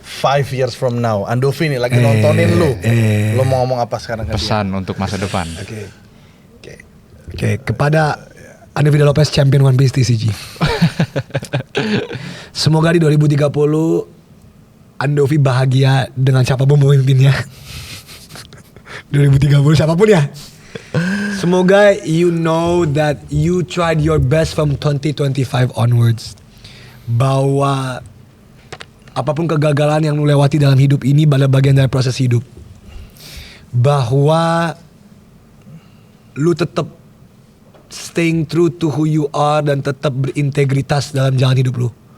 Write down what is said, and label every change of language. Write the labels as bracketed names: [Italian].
[English] 5 years from now, [Indonesian] Andovi nih lagi nontonin lu. Lu mau ngomong apa sekarang ke dia? Pesan untuk masa depan. Oke, kepada Andovi Lopez champion One Piece TCG. Semoga di 2030 Andovi bahagia dengan siapapun pemimpinnya. 2030 siapapun ya. [English] Semoga you know that you tried your best from 2025 onwards. [Indonesian] Bahwa apapun kegagalan yang lu lewati dalam hidup ini adalah bagian dari proses hidup. Bahwa lu tetap [English] staying true to who you are [Indonesian] dan tetap berintegritas dalam jalan hidup lu.